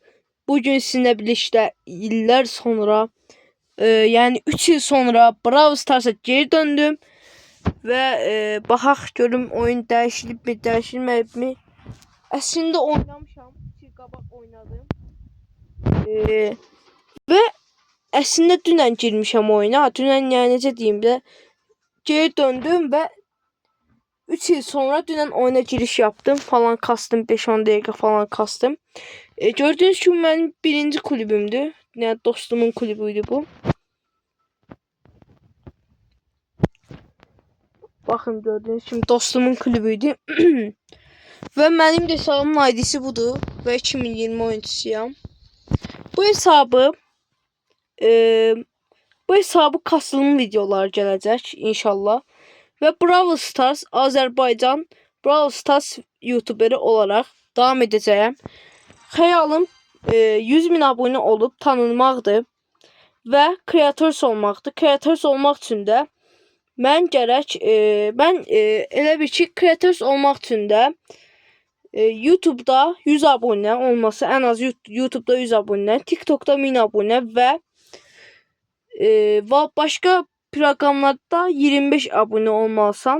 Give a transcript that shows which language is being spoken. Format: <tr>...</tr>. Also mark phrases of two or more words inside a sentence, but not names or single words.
<az>Bugün sizinlə birlikdə illər sonra, yəni 3 il sonra Brawl Stars'a geri döndüm və baxaq görüm oyun dəyişilibmi, dəyişilməyibmi. Əslində oynamışam, 2 il qabaq oynadım. Və əslində dünən girmişəm oyuna. Dünən yəni necə deyim də geri döndüm və 3 il sonra dünən oyuna</az> <tr>giriş yaptım.</tr> <az>Falan kastım. 5-10 dəqiqə falan kastım.</az> <tr>Gördüğünüz gibi benim birinci kulübümdü. Yani dostumun kulübüydü bu. Bakın gördüğünüz gibi dostumun kulübüydü. Ve benim de hesabımın ID'si budur. Ve 2020 oyuncusuyam.</tr> <az>Bu hesabı kasılım videoları gələcək inşallah.</az> <tr>Ve Brawl Stars Azərbaycan Brawl Stars YouTuberi olarak devam edeceğim.</tr> <az>Xəyalım 100.000</az> <tr>abone olup</tr> <az>tanınmaqdır və kreators olmaqdır. Kreators olmaq üçün də mən elə bir ki kreators olmaq üçün də YouTube'da 100 abone olması,</az> <tr>en az YouTube'da 100 abone,</tr> <az>TikTok'da 1000 abone və başka proqramlarda 25 abone olmalısan.</az>